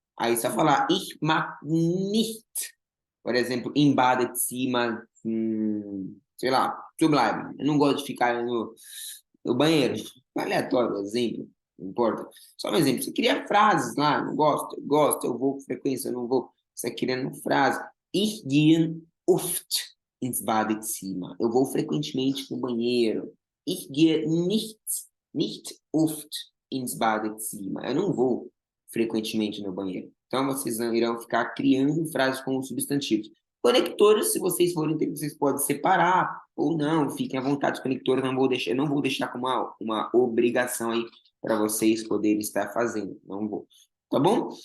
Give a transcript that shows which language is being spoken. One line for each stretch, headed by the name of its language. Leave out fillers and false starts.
Portuguese: Aí você vai falar,
German: ich mag nicht,
Portuguese: por exemplo, em Badezimmer, sei lá,
German: zu bleiben.
Portuguese: Eu não gosto de ficar no banheiro. Aleatório, exemplo, não importa. Só um exemplo. Você cria frases lá, não gosto, eu vou com frequência, eu não vou. Você está criando frase.
German: Ich gehe oft ins Badezimmer.
Portuguese: Eu vou frequentemente no banheiro.
German: Ich gehe nicht oft ins Badezimmer.
Portuguese: Eu não vou frequentemente no banheiro. Então, vocês irão ficar criando frases com substantivos. Conectores, se vocês forem ter, vocês podem separar ou não, fiquem à vontade. Os conectores não vou deixar como uma obrigação aí para vocês poderem estar fazendo. Não vou. Tá bom?